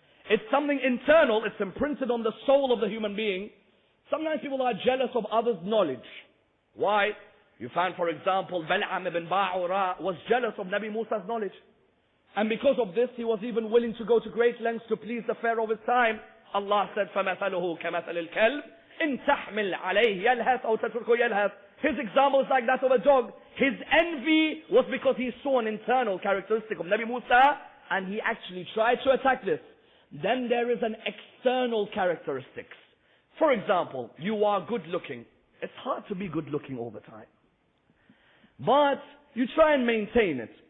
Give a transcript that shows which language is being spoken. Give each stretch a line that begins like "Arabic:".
English: It's something internal. It's imprinted on the soul of the human being. Sometimes people are jealous of others' knowledge. Why? You find, for example, Bal'am ibn Ba'ura was jealous of Nabi Musa's knowledge. And because of this, he was even willing to go to great lengths to please the Pharaoh of his time.
Arabic: Allah said, فَمَثَلُهُ كَمَثَلِ الْكَلْبِ إِن تَحْمِلْ عَلَيْهِ يَلْهَثْ أَوْ تَتْرُكُهُ يَلْهَثْ.
English: His example is like that of a dog. His envy was because he saw an internal characteristic of Nabi Musa, and he actually tried to attack this. Then there is an external characteristics. For example, you are good looking. It's hard to be good looking all the time. But you try and maintain it.